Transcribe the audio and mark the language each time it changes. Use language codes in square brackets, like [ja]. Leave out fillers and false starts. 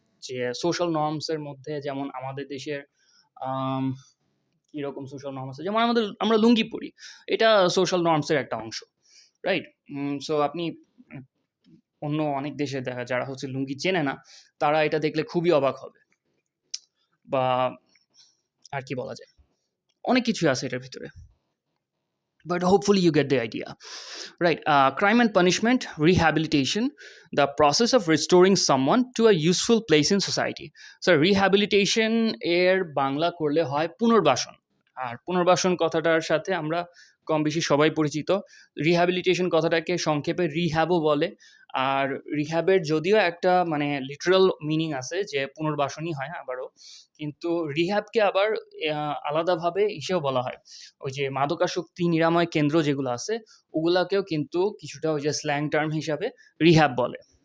[bn] যে সোশ্যাল নর্মসের মধ্যে যেমন আমাদের দেশের কীরকম সোশ্যাল নর্ম আছে, যেমন আমরা লুঙ্গি পরি, এটা সোশ্যাল নর্মসের একটা অংশ। রাইট। সো আপনি অন্য অনেক দেশে দেখা যারা হচ্ছে লুঙ্গি চেনে না, তারা এটা দেখলে খুবই অবাক হবে। বা আর কি বলা যায়, অনেক কিছুই আছে এটার ভিতরে, [en] but hopefully you get the idea. Right. Crime and punishment, rehabilitation, the process of restoring someone to a useful place in society. [bn] So rehabilitation এর বাংলা করলে হয় পুনর্বাসন। আর পুনর্বাসন কথাটার সাথে আমরা কম বেশি সবাই পরিচিত। রিহ্যাবিলিটেশন কথাটাকে সংক্ষেপে রিহ্যাবও বলে। আর রিহ্যাবের যদিও একটা মানে লিটারাল মিনিং আছে যে পুনর্বাসনই হয় আবারও, কিন্তু রিহ্যাবকে আবার আলাদাভাবে ইসেও বলা হয়, ওই যে মাদকাসক্তি নিরাময় কেন্দ্র যেগুলো আছে ওগুলাকেও কিন্তু কিছুটা ওই যে স্ল্যাং টার্ম হিসাবে রিহ্যাব বলে।